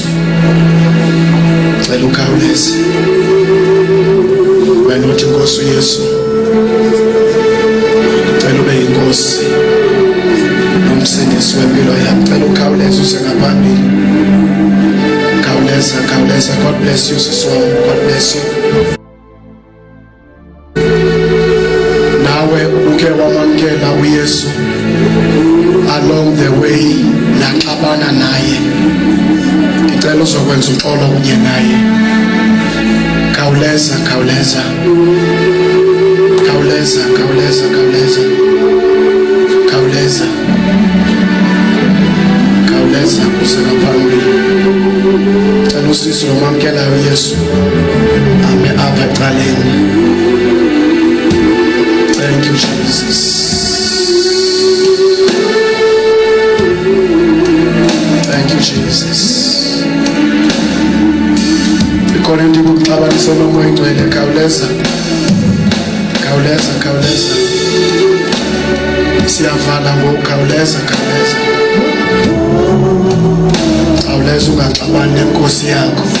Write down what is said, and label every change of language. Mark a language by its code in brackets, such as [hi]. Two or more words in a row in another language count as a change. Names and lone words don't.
[zu] Cela ukhawuleze. Wena uthi Nkosi uYesu. Cela ube yinkosi. Nomsindisi wempilo yami. Cela ukhawuleze usengaphambili. Khawuleza, khawuleza. [en] God bless you, [zu] sisi wami. [en] God bless you. [xh] Nawe uke wamamkela uYesu [en] along the way [xh] naxabana naye. [zu] Ngicela uzokwenza uxolo kunye naye. Khawuleza, khawuleza. Khawuleza, khawuleza, khawuleza. Khawuleza. Khawuleza usengaphambili. [xh] Cela usisi wamamkela uYesu ame apha ecaleni. [en] Thank you, Jesus. Thank you, Jesus. [xh] Ikhona into ukuxabanisa nomoya ingcwele. Khawuleza. Khawuleza, khawuleza. Siyavala ngokukhawuleza, khawuleza. Khawuleza ungaxabani nenkosi yakho.